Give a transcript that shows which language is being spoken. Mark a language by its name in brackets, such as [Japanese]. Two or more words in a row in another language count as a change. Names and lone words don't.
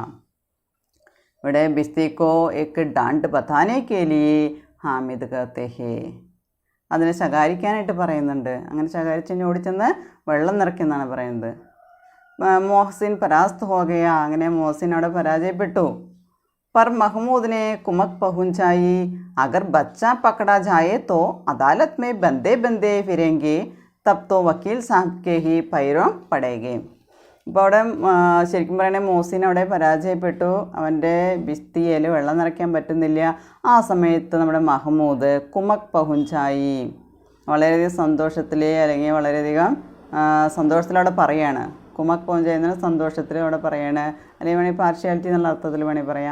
[Hindi] ഇവിടെ बिश्ती को एक डाँट बताने के लिए हामिद कहते हैं. [Malayalam] അതിനെ ശകാരിക്കാനായിട്ട് പറയുന്നുണ്ട്. അങ്ങനെ ശകാരിച്ച് ഓടിച്ചെന്ന് വെള്ളം നിറയ്ക്കുമെന്നാണ് പറയുന്നത്. [Hindi] मोहसिन परास्त हो गया, [Malayalam] അങ്ങനെ മോഹസിൻ അവിടെ പരാജയപ്പെട്ടു. [Hindi] पर महमूद ने कुमक पहुंचाई, अगर बच्चा पकड़ा जाए तो अदालत में बंदे बंदे फिरेंगे, तब तो वकील साहब के ही पैरों पड़ेंगे. [Malayalam] ഇപ്പോൾ അവിടെ ശരിക്കും പറയണേ മോസിൻ അവിടെ പരാജയപ്പെട്ടു. അവൻ്റെ ബിസ്തിയയിൽ വെള്ളം നിറയ്ക്കാൻ പറ്റുന്നില്ല. ആ സമയത്ത് നമ്മുടെ മഹമ്മൂദ് [Hindi] कुमक पहुँचाई [Malayalam] വളരെയധികം സന്തോഷത്തിൽ അല്ലെങ്കിൽ വളരെയധികം സന്തോഷത്തിലവിടെ പറയാണ്. [Hindi] कुमक पहुँचाई [Malayalam] എന്ന സന്തോഷത്തിൽ അവിടെ പറയാണ്. അല്ലെങ്കിൽ വേണമെങ്കിൽ പാർഷ്യാലിറ്റി എന്നുള്ള അർത്ഥത്തിൽ വേണമെങ്കിൽ പറയാം.